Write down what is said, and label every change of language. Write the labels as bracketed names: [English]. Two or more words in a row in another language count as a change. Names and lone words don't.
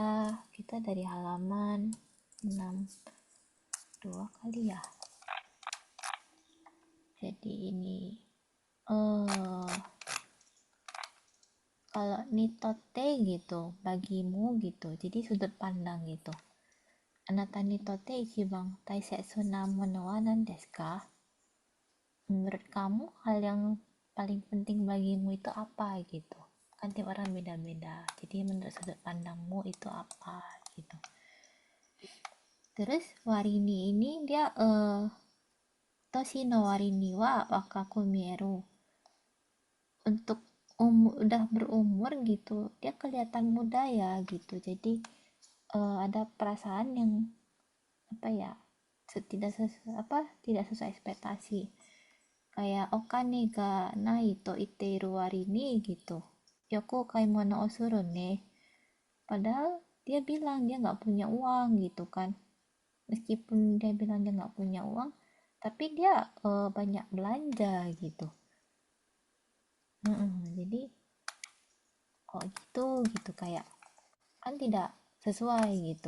[Indonesian] Kita dari halaman 62 kali ya. Jadi ini kalau nitote gitu bagimu gitu, jadi sudut pandang gitu. [Japanese] あなたにとって一番大切なものは何ですか? [Indonesian] Menurut kamu hal yang paling penting bagimu itu apa gitu? Kan tiap orang beda-beda, jadi menurut sudut pandangmu itu apa gitu. [Japanese] Terus Warini ini dia 年の割には若く見える, [Indonesian] untuk udah berumur gitu dia kelihatan muda ya gitu. Jadi ada perasaan yang apa ya, tidak sesuai ekspektasi, kayak [Japanese] お金がないと言っている割に [Indonesian] gitu, [Japanese] よく買い物をするね, [Indonesian] padahal dia bilang dia nggak punya uang gitu kan. Meskipun dia bilang dia nggak punya uang, tapi dia banyak belanja gitu. Jadi kok gitu kayak kan tidak sesuai gitu.